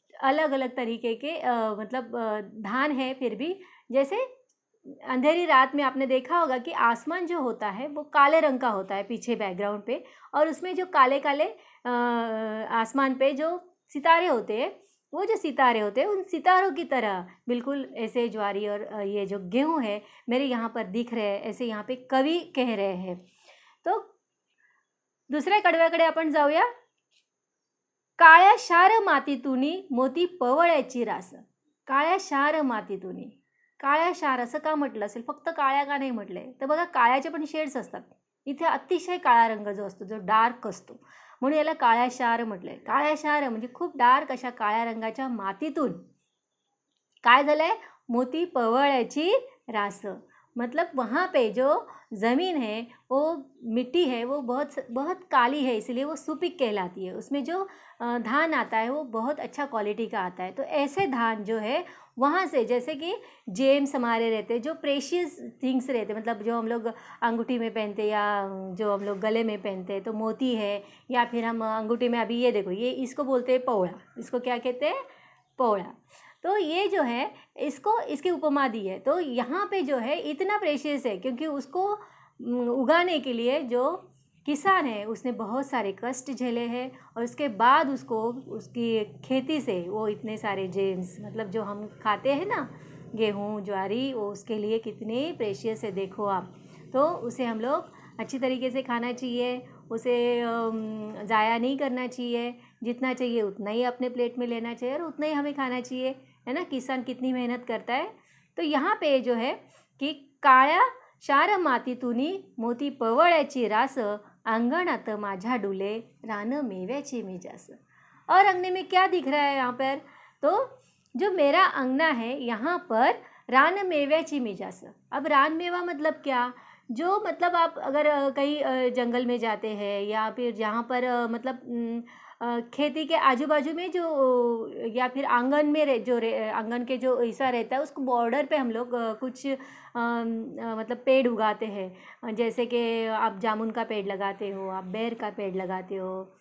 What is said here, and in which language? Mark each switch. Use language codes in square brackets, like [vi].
[hi] अलग अलग तरीके के मतलब धान है, फिर भी जैसे अंधेरी रात में आपने देखा होगा कि आसमान जो होता है वो काले रंग का होता है पीछे बैकग्राउंड पे, और उसमें जो काले काले आसमान पे जो सितारे होते हैं, वो जो सितारे होते हैं उन सितारों की तरह बिल्कुल ऐसे ज्वारी और ये जो गेहूँ है मेरे यहाँ पर दिख रहे हैं, ऐसे यहाँ पे कवि कह रहे हैं। [mr] तो दुसऱ्या कडव्याकडे आपण जाऊया. काळ्या शार मातीतुनी मोती पवळ्याची रास. काळ्या शार मातीतुनी, काळ्या शार असं का म्हटलं असेल, फक्त काळ्या का नाही म्हटलंय? तर बघा काळ्याचे पण शेड्स असतात. इथे अतिशय काळा रंग जो असतो, जो डार्क असतो, म्हणून याला काळ्या शार म्हटलंय. काळ्या शार म्हणजे खूप डार्क अशा काळ्या रंगाच्या मातीतून काय झालंय? मोती पवळ्याची रास. [hi] मतलब वहाँ पे जो ज़मीन है, वो मिट्टी है, वो बहुत बहुत काली है, इसलिए वो सुपीक कहलाती है. उसमें जो धान आता है वो बहुत अच्छा क्वालिटी का आता है. तो ऐसे धान जो है वहाँ से, जैसे कि जेम्स हमारे रहते, जो प्रेशियस थिंग्स रहते, मतलब जो हम लोग अंगूठी में पहनते या जो हम लोग गले में पहनते हैं, तो मोती है, या फिर हम अंगूठी में अभी ये देखो, ये इसको बोलते हैं पौड़ा. इसको क्या कहते हैं? पौड़ा. तो ये जो है इसको इसकी उपमा दी है. तो यहाँ पे जो है इतना प्रेशियस है क्योंकि उसको उगाने के लिए जो किसान है उसने बहुत सारे कष्ट झेले हैं, और उसके बाद उसको उसकी खेती से वो इतने सारे जेम्स, मतलब जो हम खाते हैं ना गेहूँ ज्वारी, वो उसके लिए कितने प्रेशियस है देखो आप. तो उसे हम लोग अच्छी तरीके से खाना चाहिए, उसे ज़ाया नहीं करना चाहिए. जितना चाहिए उतना ही अपने प्लेट में लेना चाहिए और उतना ही हमें खाना चाहिए, है ना. किसान कितनी मेहनत करता है. तो यहाँ पे जो है कि [mr] काळ्या शार मातीतुनी मोती पवळ्याची रास, अंगणात माझ्या डुले रान मेव्याची मी जास. [hi] और अंगने में क्या दिख रहा है यहाँ पर? तो जो मेरा अंगना है यहाँ पर [mr] रान मेव्याची मी जास. [hi] अब रान मेवा मतलब क्या? जो मतलब आप अगर कहीं जंगल में जाते हैं या फिर जहाँ पर मतलब खेती के आजू बाजू में जो, या फिर आंगन में आंगन के जो हिस्सा रहता है उसको बॉर्डर पे हम लोग कुछ मतलब पेड़ उगाते हैं. जैसे कि आप जामुन का पेड़ लगाते हो, आप बेर का पेड़ लगाते हो,